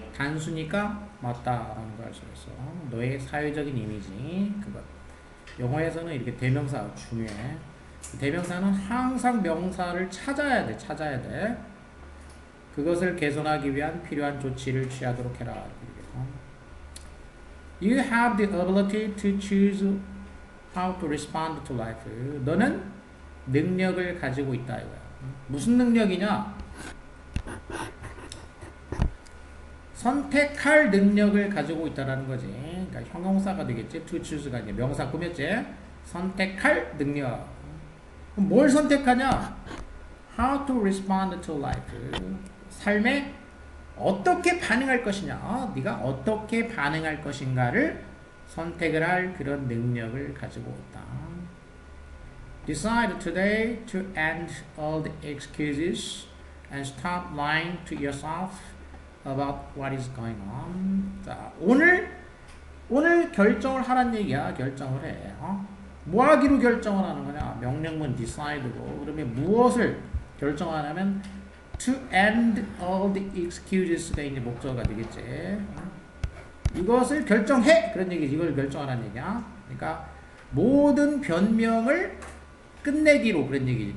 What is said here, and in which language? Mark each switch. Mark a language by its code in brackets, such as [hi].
[ko] 단수니까 맞다라는 걸 알 수 있어. 너의 사회적인 이미지 그것. 영어에서는 이렇게 대명사가 중요해. 대명사는 항상 명사를 찾아야 돼. 찾아야 돼. 그것을 개선하기 위한 필요한 조치를 취하도록 해라. [en] You have the ability to choose how to respond to life. [ko] 너는 능력을 가지고 있다 이거야. 무슨 능력이냐? 선택할 능력을 가지고 있다라는 거지. 그러니까 형용사가 되겠지. [en] To choose [ko] 가 이제 명사 꾸몄지. 선택할 능력. 그럼 뭘 선택하냐? [en] How to respond to life. [ko] 삶에 어떻게 반응할 것이냐. 네가 어떻게 반응할 것인가를 선택을 할 그런 능력을 가지고 있다. [en] Decide today to end all the excuses and stop lying to yourself about what is going on. [ko] 자, 오늘 결정을 하란 얘기야. 결정을 해. 뭐 하기로 결정을 하는 거냐? 명령문 decide고 그러면 무엇을 결정하냐면 [en] to end all the excuses [ko] 가 이제 목적어가 되겠지. 이것을 결정해! 그런 얘기지. 이걸 결정하라는 얘기야. 그러니까 모든 변명을 끝내기로 그런 얘기지.